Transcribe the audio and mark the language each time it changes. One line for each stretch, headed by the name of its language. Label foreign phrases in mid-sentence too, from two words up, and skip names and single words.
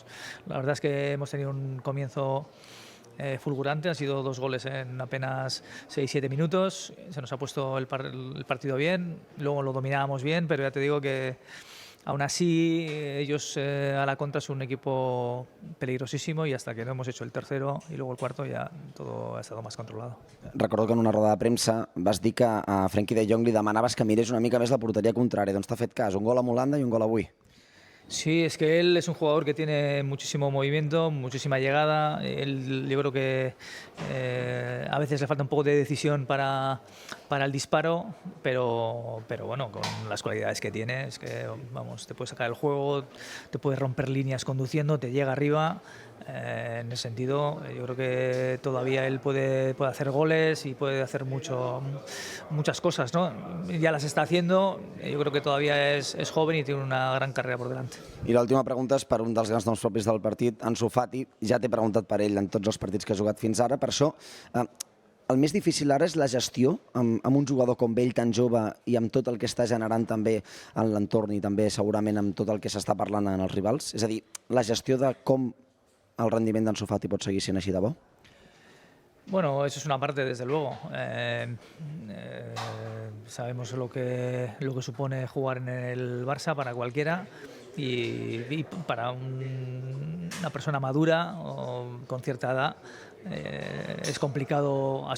Spanish: La verdad es que hemos tenido un comienzo fulgurante, han sido 2 goles en apenas 6-7 minutos, se nos ha puesto el partido bien, luego lo dominábamos bien, pero ya te digo que aún así, ellos a la contra son un equipo peligrosísimo y hasta que no hemos hecho el tercero y luego el cuarto ya todo ha estado más controlado.
Catalan: Recordo que en una roda de premsa vas dir que a Frenkie de Jong li demanaves que mirés una mica més la porteria contrària. Doncs t'ha fet cas, un gol amb Holanda i un gol avui.
Spanish: Sí, es que él es un jugador que tiene muchísimo movimiento, muchísima llegada. Yo creo que a veces le falta un poco de decisión para el disparo, pero bueno, con las cualidades que tiene, es que vamos, te puede sacar el juego, te puede romper líneas conduciendo, te llega arriba. En ese sentido, yo creo que todavía él puede hacer goles y puede hacer muchas cosas, ¿no? Ya las está haciendo, yo creo que todavía es joven y tiene una gran carrera por delante.
Catalan: I l'última pregunta és per un dels grans noms propis del partit, Ansu Fati. Ja t'he preguntat per ell en tots els partits que ha jugat fins ara, per això el més difícil ara és la gestió amb un jugador com ell tan jove i amb tot el que està generant també en l'entorn i també segurament amb tot el que s'està parlant en els rivals. És a dir, la gestió de com el rendiment d'Ansu Fati pot seguir sent així de bo?
Spanish: Bueno, eso es una parte, desde luego. Sabemos lo que supone jugar en el Barça para cualquiera y para una persona madura o con cierta edad es complicado asumirlo.